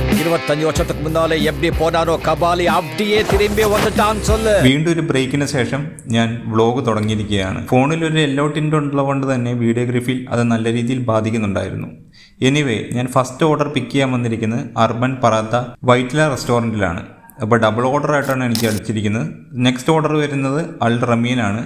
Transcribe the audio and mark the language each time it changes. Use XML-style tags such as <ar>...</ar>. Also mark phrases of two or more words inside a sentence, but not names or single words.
<ta>25 வருஷத்துக்கு முன்னாலே எப்படி போனாரோ கபாலி அப்படியே திரும்பி வந்துட்டான்னு சொல்லு.</ta> <ml>വീണ്ടും ഒരു ബ്രേക്കിന് ശേഷം ഞാൻ വ്ളോഗ് തുടങ്ങിയിരിക്കുകയാണ്. ഫോണിൽ ഒരു</ml> <en>yellow tint</en> <ml>ഉള്ളതുകൊണ്ട് തന്നെ വീഡിയോഗ്രാഫിയിൽ അത് നല്ല രീതിയിൽ ബാധിക്കുന്നുണ്ടായിരുന്നു. എനിവേ, ഞാൻ</ml> <en>first order pick</en> <ml>ചെയ്യാൻ വന്നിരിക്കുന്നത് അർബൻ പറാത്ത വൈറ്റ്ല റെസ്റ്റോറൻറ്റിലാണ്. അപ്പോൾ</ml> <en>double order</en> <ml>ആയിട്ടാണ് എനിക്ക് അടിച്ചിരിക്കുന്നത്.</ml> <en>next order</en> <ml>വരുന്നത് അൽ റമീനാണ്.</ml>